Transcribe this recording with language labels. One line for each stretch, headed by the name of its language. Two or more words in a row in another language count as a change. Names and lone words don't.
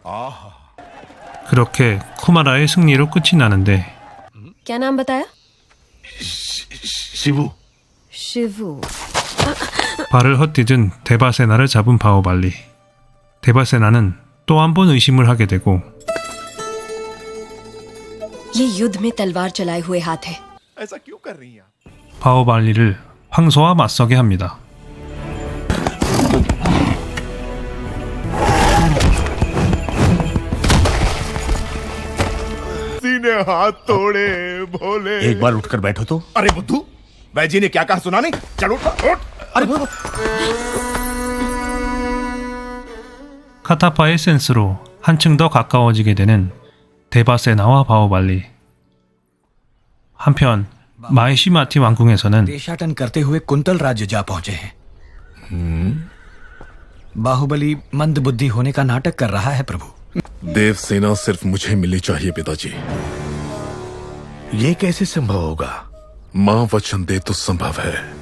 Korean: 그렇게 쿠마라의 승리로 끝이 나는데
Hindi: क्या नाम बताया शिवू शिवू
Korean: 발을 헛디딘 데바세나를 잡은 바오발리. 데바세나는 또 한 번 의심을 하게 되고
Hindi: ये युद्ध में तलवार चलाए हुए हाथ है ऐसा क्यों कर रही हैं आप
Korean: 바오발리를 황소와 맞서게 합니다.
Hindi: सीने हाथ तोड़े भोले एक बार उठकर बैठो तो अरे बुद्धू वैजी ने क्या कहा सुना नहीं चल उठ उठ अरे
Korean: 카타파의 센스로 한층 더 가까워지게 되는 데바세나와 바후발리. 한편 마히시마티 왕궁에서는
Hindi: देशाटन करते हुए कुंतल राज्य जा पहुंचे हैं। बाहुबली मंद बुद्धि होने का नाटक कर रहा है प्रभु। देव सेना सिर्फ मुझे मिलनी चाहिए पिताजी। ये कैसे संभव होगा? माँ वचन दे तो संभव है।